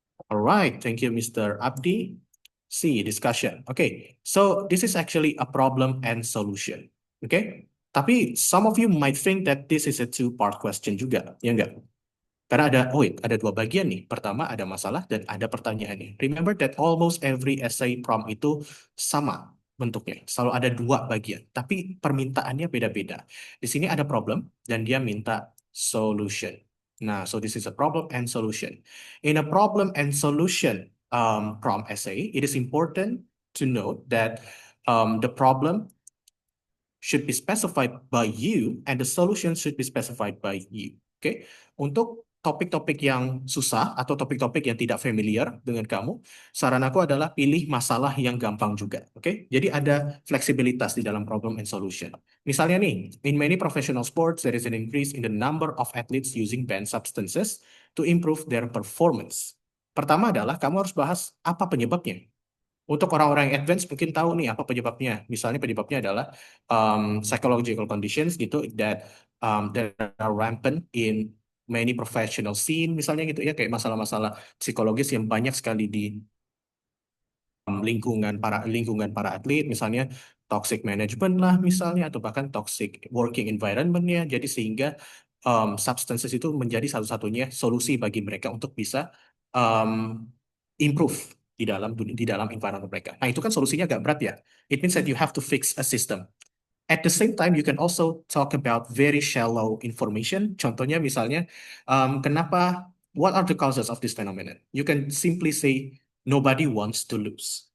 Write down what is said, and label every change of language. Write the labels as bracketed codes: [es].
[en] All right, thank you, Mr. Abdi. C, discussion. Okay, so this is actually a problem and solution. Okay, [id] tapi [en] some of you might think that this is a two-part question [id] juga, ya enggak? Karena ada dua bagian nih. Pertama ada masalah dan ada pertanyaan nih. [en] Remember that almost every essay prompt [id] itu sama bentuknya. Selalu ada dua bagian, tapi permintaannya beda-beda. Di sini ada problem dan dia minta solution. [en] Nah, so this is a problem and solution. In a problem and solution prompt essay, it is important to note that the problem should be specified by you and the solution should be specified by you. [id] Oke, untuk topik-topik yang susah atau topik-topik yang tidak familiar dengan kamu, saran aku adalah pilih masalah yang gampang juga. Oke, jadi ada fleksibilitas di dalam problem and solution. Misalnya nih, [en] in many professional sports, there is an increase in the number of athletes using banned substances to improve their performance. [id] Pertama adalah kamu harus bahas apa penyebabnya. Untuk orang-orang yang advance mungkin tahu nih apa penyebabnya. Misalnya penyebabnya adalah [en] psychological conditions [id] gitu [en] that are rampant in many professional scene [id] misalnya gitu ya, kayak masalah-masalah psikologis yang banyak sekali di lingkungan para atlet, misalnya toxic management lah misalnya, atau bahkan toxic working environment-nya. Jadi sehingga substances itu menjadi satu-satunya solusi bagi mereka untuk bisa um, improve di dalam environment mereka. Nah, itu kan solusinya agak berat ya. [en] It means that you have to fix a system. At the same time, you can also talk about very shallow information. [id] Contohnya misalnya, [en] what are the causes of this phenomenon? You can simply say, nobody wants to lose.